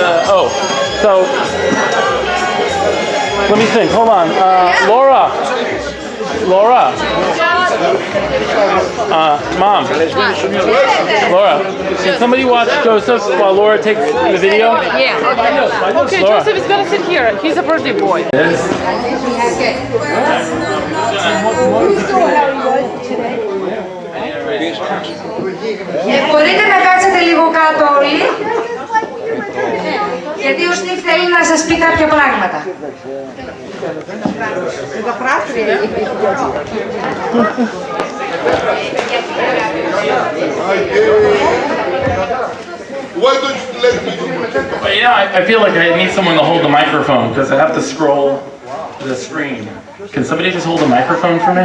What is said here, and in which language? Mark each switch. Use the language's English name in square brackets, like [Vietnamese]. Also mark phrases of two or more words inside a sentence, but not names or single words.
[English] Oh, so... Let me think. Hold on. Laura. Mom. Laura, can somebody watch Joseph while Laura takes the video? Yeah. Okay, Laura. Joseph is gonna sit here. He's a birthday boy. [Greek] Μπορείτε να κάτσετε λίγο κάτω όλοι, γιατί ο Στίβ θέλει να σας πει κάποια πράγματα. Τα πράστρια. [English] Why don't you let me do I feel like I need someone to hold the microphone because I have to scroll the screen. Can somebody just hold the microphone for me?